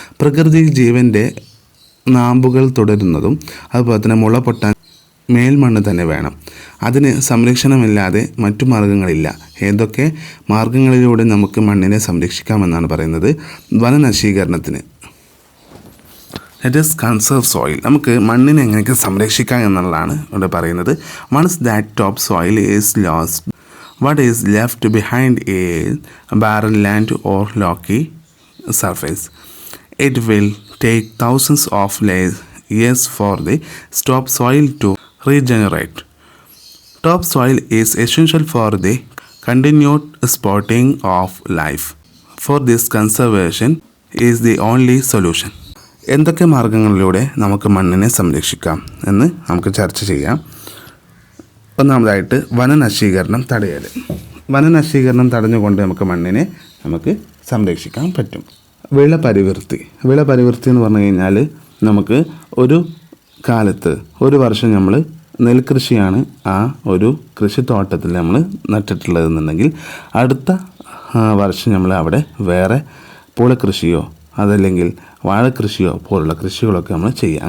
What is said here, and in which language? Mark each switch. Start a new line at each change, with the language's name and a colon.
Malayalam: പ്രകൃതിയിൽ ജീവൻ്റെ നാമ്പുകൾ തുടരുന്നതും അതുപോലെ തന്നെ മുള പൊട്ടാൻ മേൽമണ്ണ് തന്നെ വേണം. അതിന് സംരക്ഷണമില്ലാതെ മറ്റു മാർഗങ്ങളില്ല. ഏതൊക്കെ മാർഗങ്ങളിലൂടെ നമുക്ക് മണ്ണിനെ സംരക്ഷിക്കാമെന്നാണ് പറയുന്നത്. വനനശീകരണത്തിന്
English: Let us conserve soil.
Malayalam: നമുക്ക് മണ്ണിനെ എങ്ങനെയൊക്കെ സംരക്ഷിക്കാം എന്നുള്ളതാണ് ഇവിടെ പറയുന്നത്.
English: Once that top soil is lost, what is left behind is barren land or rocky surface. It will take thousands of years for the top soil to regenerate. Top soil is essential for the continued sprouting of life. For this, conservation is the only solution.
Malayalam: എന്തൊക്കെ മാർഗങ്ങളിലൂടെ നമുക്ക് മണ്ണിനെ സംരക്ഷിക്കാം എന്ന് നമുക്ക് ചർച്ച ചെയ്യാം. ഒന്നാമതായിട്ട് വനനശീകരണം തടയൽ. വനനശീകരണം തടഞ്ഞുകൊണ്ട് നമുക്ക് സംരക്ഷിക്കാൻ പറ്റും. വിളപരിവൃത്തി എന്ന് പറഞ്ഞു കഴിഞ്ഞാൽ നമുക്ക് ഒരു കാലത്ത് ഒരു വർഷം നമ്മൾ നെൽകൃഷിയാണ് ആ ഒരു കൃഷിത്തോട്ടത്തിൽ നമ്മൾ നട്ടിട്ടുള്ളതെന്നുണ്ടെങ്കിൽ അടുത്ത വർഷം നമ്മൾ അവിടെ വേറെ പൂളക്കൃഷിയോ അതല്ലെങ്കിൽ വാഴക്കൃഷിയോ പോലുള്ള കൃഷികളൊക്കെ നമ്മൾ ചെയ്യുക.